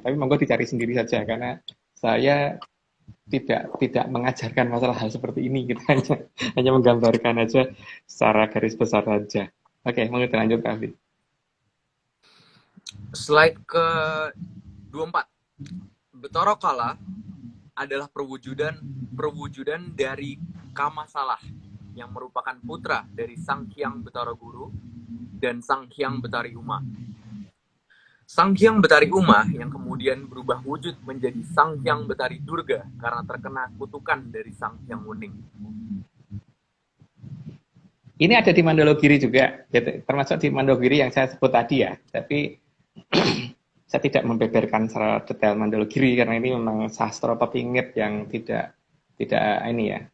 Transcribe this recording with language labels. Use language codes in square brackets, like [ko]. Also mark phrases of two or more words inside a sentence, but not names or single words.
[id] Tapi monggo dicari sendiri saja karena saya tidak mengajarkan masalah hal seperti ini, kita hanya menggambarkan aja secara garis besar saja. Oke, monggo lanjut Raffi. Slide ke-24. Betara Kala adalah perwujudan dari Kamasalah yang merupakan putra dari Sang Hyang Betara Guru dan Sang Hyang Betari Uma. Sang Hyang Betari Uma yang kemudian berubah wujud menjadi Sang Hyang Betari Durga karena terkena kutukan dari Sang Hyang Wening. Ini ada di Mandologiri juga, termasuk di Mandologiri yang saya sebut tadi ya. Tapi saya tidak membeberkan secara detail Mandologiri karena ini memang sastra pepingit yang tidak ini ya.